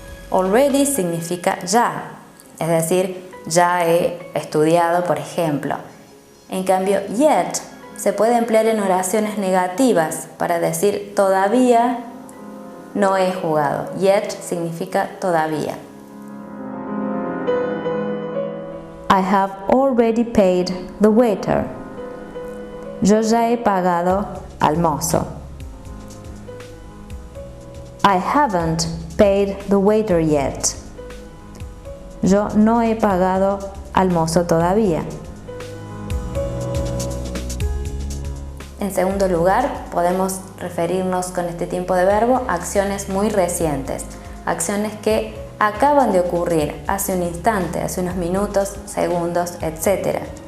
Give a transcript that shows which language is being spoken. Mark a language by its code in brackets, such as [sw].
[es] Already significa ya, es decir, ya he estudiado, por ejemplo. En cambio, yet se puede emplear en oraciones negativas para decir todavía no he jugado. Yet significa todavía. [en] I have already paid the waiter. [es] Yo ya he pagado al mozo. [en] I haven't paid the waiter yet. [es] Yo no he pagado al mozo todavía. En segundo lugar, podemos referirnos con este tiempo de verbo a acciones muy recientes, acciones que acaban de ocurrir hace un instante, hace unos minutos, segundos, etc.